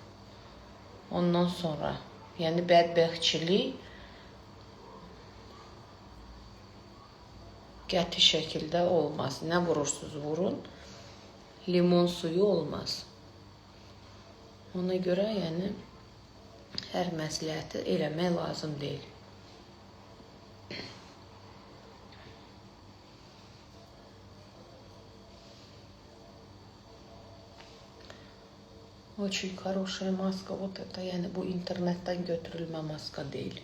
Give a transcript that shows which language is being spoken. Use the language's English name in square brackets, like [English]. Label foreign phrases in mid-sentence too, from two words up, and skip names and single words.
[Azerbaijani] Ondan sonra, yəni bədbəxtçilik qəti şəkildə olmaz. Nə vurursunuz vurun, limon suyu olmaz. Ona görə, yəni, hər məsləhəti eləmək lazım deyil. [Russian] Очень хорошая маска. Вот это, [Azerbaijani] yəni, bu internetdən götürülmə maska deyil.